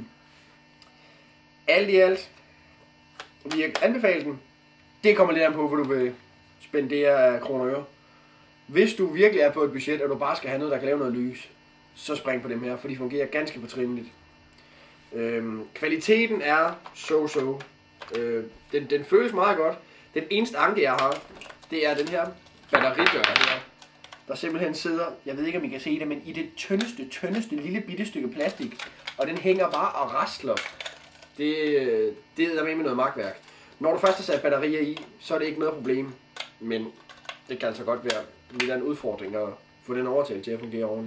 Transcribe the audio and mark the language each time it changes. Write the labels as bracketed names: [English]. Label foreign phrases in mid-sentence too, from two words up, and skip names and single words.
[Danish] Alt i alt vil jeg anbefale den. Det kommer lidt an på, hvor du vil spendere af kroner og øre. Hvis du virkelig er på et budget, og du bare skal have noget, der kan lave noget lys, så spring på dem her, for de fungerer ganske fortrinligt. Kvaliteten er so-so. Den føles meget godt. Den eneste anke, jeg har, det er den her batteridør her, der simpelthen sidder, jeg ved ikke, om I kan se det, men i det tyndeste lille bitte stykke plastik, og den hænger bare og rasler. Det er med noget magtværk. Når du først har sat batterier i, så er det ikke noget problem, men det kan altså godt være lidt af en udfordring at få den overtalt til at fungere ordentligt.